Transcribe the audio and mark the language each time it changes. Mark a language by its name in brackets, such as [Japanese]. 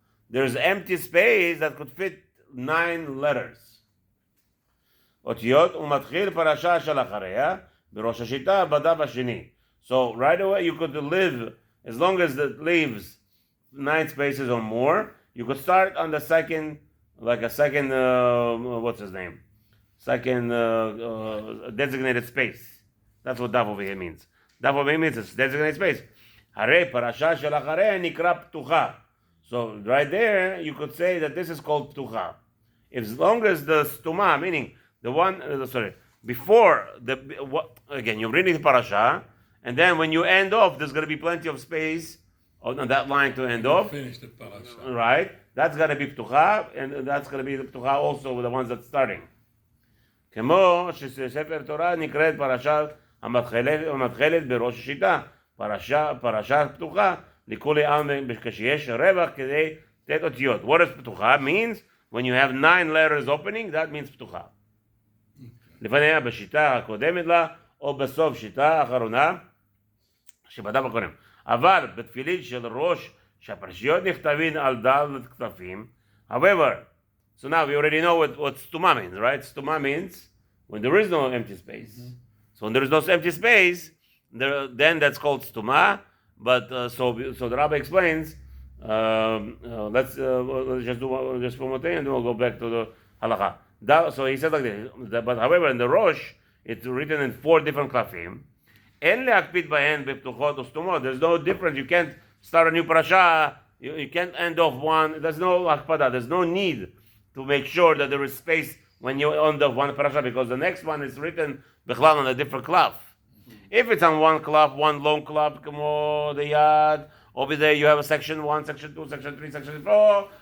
[English] There's empty space that could fit 9 letters. [Hebrew] אותיות, ומתחיל פרשה של אחריה, בראש השיטה, בדף השני. [English] So right away you could live, as long as it leaves 9 spaces or more, you could start on the second, like a second, what's his name? Second designated space. That's what daf over here means. Daf over here means it's designated space. [Hebrew] הרי פרשה של אחריה נקרא פתוחה. [English] So right there, you could say that this is called ptucha. As long as the stuma, meaning the one, before again, you're reading the parasha, and then when you end off, there's going to be plenty of space on that line to end off. Finish the parasha. Right? That's going to be ptucha, and that's going to be the ptucha also with the ones that's starting. [Hebrew] כמו שספר תורה נקראת פרשה המתחלת בראש השיטה, פרשה פתוחה, לכולי עם כשיש רווח כדי תת אותיות. [English] What does פתוחה means? When you have 9 letters opening, that means פתוחה. [Hebrew] לפניה בשיטה הקודמת לה, או בסוף שיטה האחרונה, שבדף הקודם. אבל בתפילין של ראש, שהפרשיות נכתבים על דל כתפים, [English] however, so now we already know what stuma means, right? Stuma means when there is no empty space. Mm-hmm. So when there is no empty space, then that's called stuma. But so the Rabbi explains Let's just do just one more thing, and then we'll go back to the halacha. So he said like this. But however, in the Rosh, it's written in 4 different klafim. [Hebrew] אין להקפיד בהן בפתוחות וסתומות. [English] There's no difference. You can't start a new parasha. You can't end off one. There's no akpada. There's no need to make sure that there is space when you end off one parasha, because the next one is written bichlal on a different klaf. If it's on one klaf, one long klaf, כמו the yad, over there you have a section 1, section 2, section 3, section 4.